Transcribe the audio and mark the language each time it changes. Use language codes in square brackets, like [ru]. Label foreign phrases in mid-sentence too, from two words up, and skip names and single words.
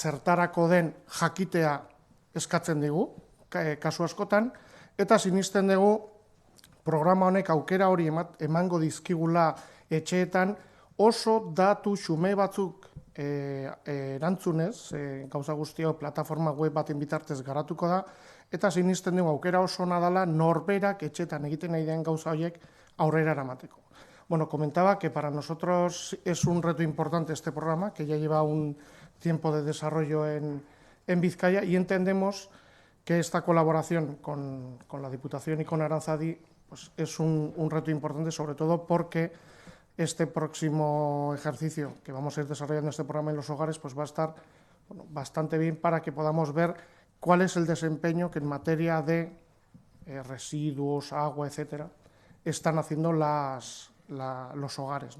[eu] zertarako den jakitea eskatzen digu, kasu askotan, eta sinisten dugu programa honek aukera hori emango dizkigula etxeetan oso datu xume batzuk erantzunez, gauza guztio plataforma web baten bitartez garatuko da, eta sinisten dugu aukera oso nadala norberak etxeetan egiten nahi den gauza horiek aurrera eramateko. [es] Bueno, comentaba que para nosotros es un reto importante este programa, que ya lleva un tiempo de desarrollo en Vizcaya, y entendemos que esta colaboración con la Diputación y con Aranzadi pues es un reto importante, sobre todo porque este próximo ejercicio que vamos a ir desarrollando este programa en los hogares pues va a estar bastante bien para que podamos ver cuál es el desempeño que en materia de residuos, agua, etcétera, están haciendo los hogares, ¿no?